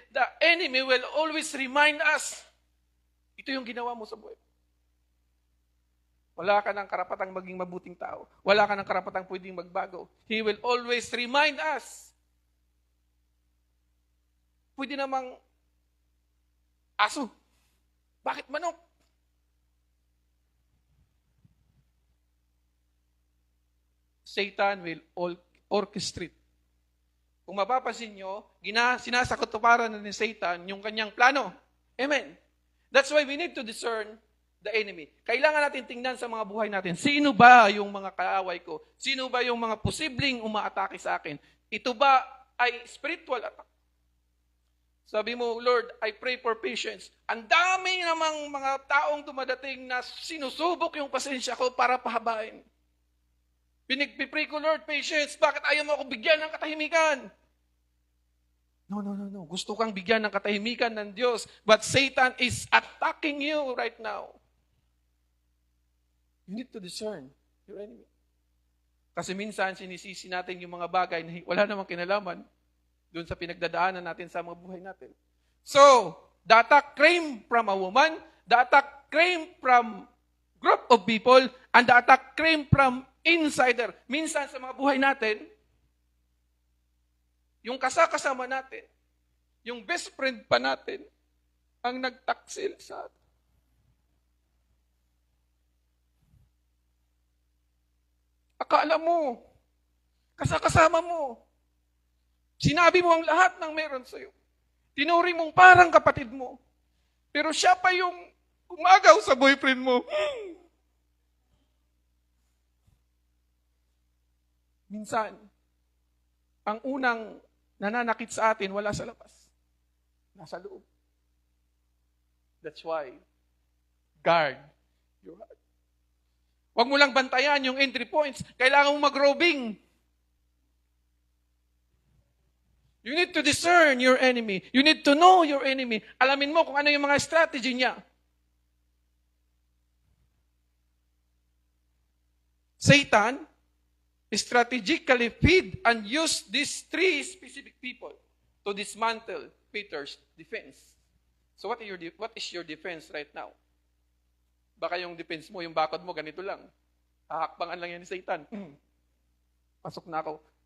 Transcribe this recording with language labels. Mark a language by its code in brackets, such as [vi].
[en] The enemy will always remind us. [tl] Ito yung ginawa mo sa buhay. Wala ka ng karapatang maging mabuting tao. Wala ka ng karapatang pwedeng magbago. [en] He will always remind us. [tl] Pwede namang aso. Bakit manok? [en] Satan will orchestrate. [tl] Kung mapapansin nyo, sinasakatuparan na ni Satan yung kanyang plano. Amen. [en] That's why we need to discern the enemy. [tl] Kailangan natin tingnan sa mga buhay natin. Sino ba yung mga kaaway ko? Sino ba yung mga posibleng umaatake sa akin? Ito ba ay spiritual attack? Sabi mo, [en] Lord, I pray for patience. [tl] Ang dami namang mga taong dumadating na sinusubok yung pasensya ko para pahabain. Pinagpipray ko, Lord, patience. Bakit ayaw mo ako bigyan ng katahimikan? No. Gusto kang bigyan ng katahimikan ng Diyos. [en] But Satan is attacking you right now. You need to discern your enemy. [tl] Kasi minsan, sinisisi natin yung mga bagay na wala namang kinalaman doon sa pinagdadaanan natin sa mga buhay natin. [en] So, the attack came from a woman, the attack came from group of people, and the attack came from insider. [tl] Minsan sa mga buhay natin, yung kasama natin, yung best friend pa natin, ang nagtaksil sa atin. Akala mo, kasama mo, sinabi mo ang lahat ng meron sa'yo. Tinuri mong parang kapatid mo. Pero siya pa yung umagaw sa boyfriend mo. Minsan, ang unang nananakit sa atin wala sa labas. Nasa loob. [en] That's why, guard your heart. [tl] Huwag mo lang bantayan yung entry points. Kailangan mong mag-robing. [en] You need to discern your enemy. You need to know your enemy. [tl] Alamin mo kung ano yung mga strategy niya. [en] Satan strategically feed and use these 3 specific people to dismantle Peter's defense. So what is your defense right now? [tl] Baka yung defense mo, yung bakod mo, ganito lang. Hahakbangan lang yan ni Satan. Pasok na ako.